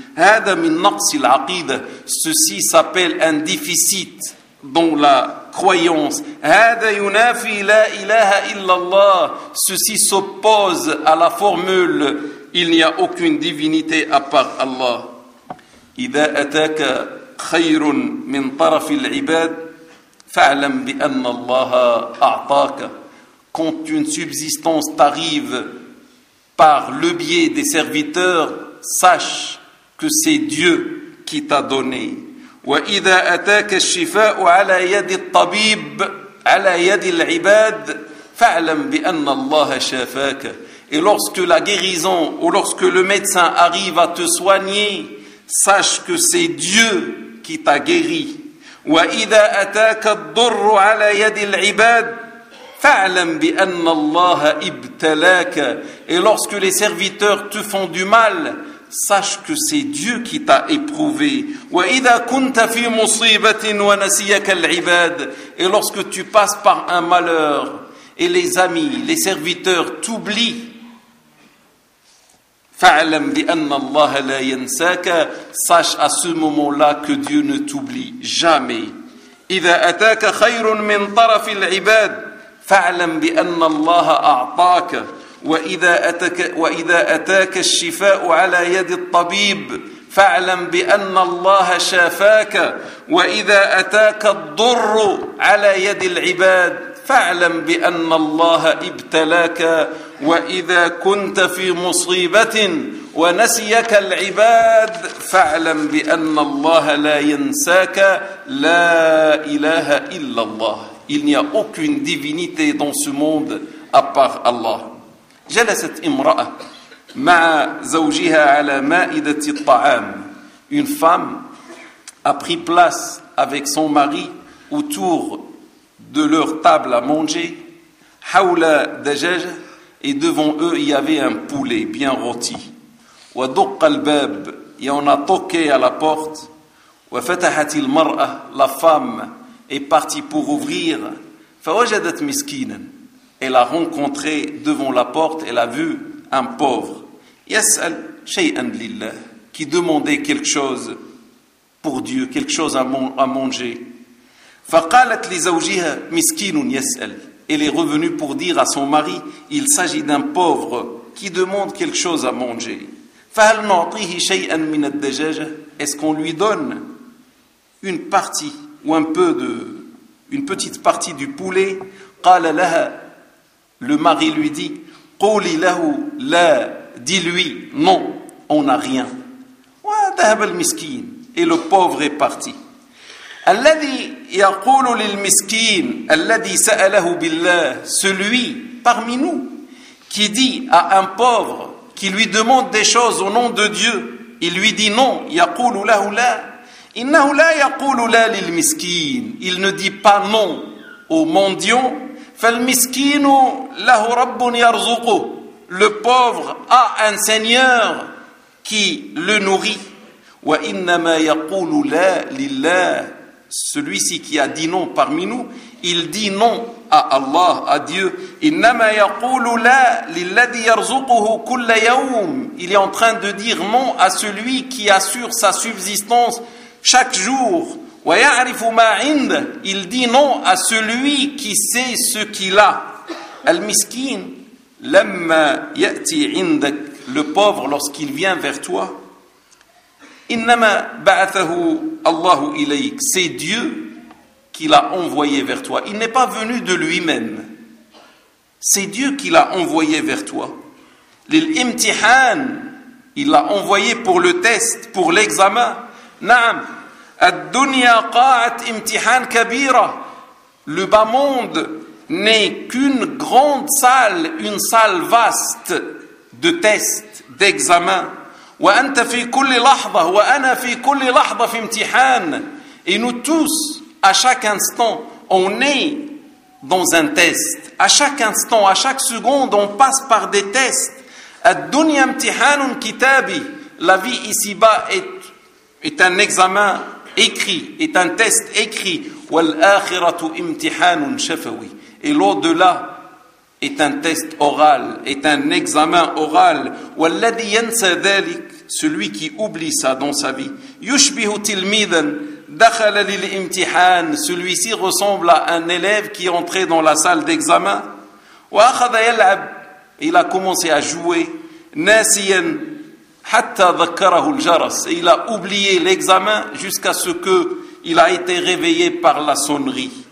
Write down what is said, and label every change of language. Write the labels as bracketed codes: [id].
[ar] هَذَا مِنْ نَقْصِ الْعَقِيدَةِ, [fr] ceci s'appelle un déficit dans la croyance. [ar] هَذَا يُنَافِي لَا إِلَهَ إِلَّا اللَّهِ, [fr] ceci s'oppose à la formule il n'y a aucune divinité à part Allah. [ar] إذا أتاك خير من طرف العباد فاعلم بأن الله أعطاك. [fr] Quand une subsistance t'arrive par le biais des serviteurs, sache que c'est Dieu qui t'a donné. [ar] وإذا أتاك الشفاء على يد الطبيب على يد العباد فاعلم بأن الله شافاك. [fr] Et lorsque la guérison ou lorsque le médecin arrive à te soigner, sache que c'est Dieu qui t'a guéri. [ar] وإذا أتاك الضر على يد العباد فاعلم بأن الله ابتلاك. [fr] Et lorsque les serviteurs te font du mal, sache que c'est Dieu qui t'a éprouvé. [ar] وإذا كنت في مصيبة ونسيك العباد. [fr] Et lorsque tu passes par un malheur et les amis, les serviteurs t'oublient, [ar] فَعْلَمْ بِأَنَّ اللَّهَ لَا يَنْسَاكَ. [fr] Sache à ce moment-là que Dieu ne t'oublie jamais. [ar] إِذَا أَتَاكَ خَيْرٌ مِنْ طَرَفِ الْعِبَادِ فَعْلَمْ بِأَنَّ اللَّهَ أَعْطَاكَ. وَإِذَا أَتَاكَ الشِّفَاءُ عَلَى يَدِ الطَّبِيبِ فَعْلَمْ بِأَنَّ اللَّهَ شَافَاكَ. وَإِذَا أَتَاكَ الضُّرُّ عَلَى يَدِ الْعِبَادِ فَعْلَمْ بِأَنَّ اللَّهَ ابْتَلَاكَ. وَإِذَا كُنْتَ فِي مُصِيبَةٍ وَنَسِيَكَ الْعِبَادِ فَعْلَمْ بِأَنَّ اللَّهَ لَا يَنْسَاكَ. لَا إِلَهَ إِلَّا اللَّهُ. [fr] Il n'y a aucune divinité dans ce monde à part Allah. [ar] جلست امرأة مع زوجها على مائدة الطعام. [fr] Une femme a pris place avec son mari autour de leur table à manger, [ar] حول دجاجة, [fr] et devant eux il y avait un poulet bien rôti. [ar] ودق الباب, [fr] et on a toqué à la porte. [ar] وفتحت المرأة, [fr] la femme est partie pour ouvrir. [ar] فوجدت مسكينا, [fr] elle a rencontré devant la porte, elle a vu un pauvre. [ar] يسأل شيئا لله, [fr] qui demandait quelque chose pour Dieu, quelque chose à manger. [ar] فقالت لزوجها مسكين يسأل. [fr] Elle est revenue pour dire à son mari, il s'agit d'un pauvre qui demande quelque chose à manger. [ar] فهل نعطيه شيئا من الدجاجة. [fr] Est-ce qu'on lui donne une partie ou un peu de une petite partie du poulet. [ar] قال لها. [fr] Le mari lui dit, [ar] قولي له لا. [fr] Dis-lui non, on n'a rien. [ar] وذهب المسكين. [fr] Et le pauvre est parti. [ar] الذي يقول للمسكين الذي سأله بالله. [fr] Celui parmi nous qui dit à un pauvre qui lui demande des choses au nom de Dieu, il lui dit non. [ar] يقول له لا. إنه لا يقول لا للمسكين. [fr] Il ne dit pas non aux mendiants. [ar] فالمسكين له رب يرزقه. [fr] Le pauvre a un seigneur qui le nourrit. [ar] وإنما يقول لا لله. [fr] Celui-ci qui a dit non parmi nous, il dit non à Allah, à Dieu. [ar] إنما يقول لا للذي يرزقه كل يوم. [fr] Il est en train de dire non à celui qui assure sa subsistance chaque jour. [ar] ويعرف ما عنده. [fr] Il dit non à celui qui sait ce qu'il a. [ar] المسكين لما يأتي عندك. [fr] Le pauvre lorsqu'il vient vers toi. [ar] إنما بعثه الله إليك. [fr] C'est Dieu qui l'a envoyé vers toi. Il n'est pas venu de lui-même. C'est Dieu qui l'a envoyé vers toi. [ar] للامتحان. [fr] Il l'a envoyé pour le test, pour l'examen. [ar] نعم. الدنيا قاعة امتحان كبيرة. [fr] Le bas monde n'est qu'une grande salle, une salle vaste de test, d'examen. [ar] وأنت في كل لحظة وأنا في كل لحظة في امتحان. [fr] Et nous tous, à chaque instant, on est dans un test. À chaque instant, à chaque seconde, on passe par des tests. [ar] الدنيا امتحان كتابي. [fr] La vie ici-bas est un examen écrit, est un test écrit. [ar] والآخرة امتحان شفوي. [fr] Et l'au-delà est un test oral, est un examen oral. [ar] والذي ينسى ذلك. [fr] Celui qui oublie ça dans sa vie. [ar] يشبه تلميذا دخل للامتحان. [fr] Celui-ci ressemble à un élève qui est entré dans la salle d'examen. [ar] وأخذ يلعب. [fr] Il a commencé à jouer. [ar] ناسيا حتى ذكره الجرس. [fr] Il a oublié l'examen jusqu'à ce que il a été réveillé par la sonnerie.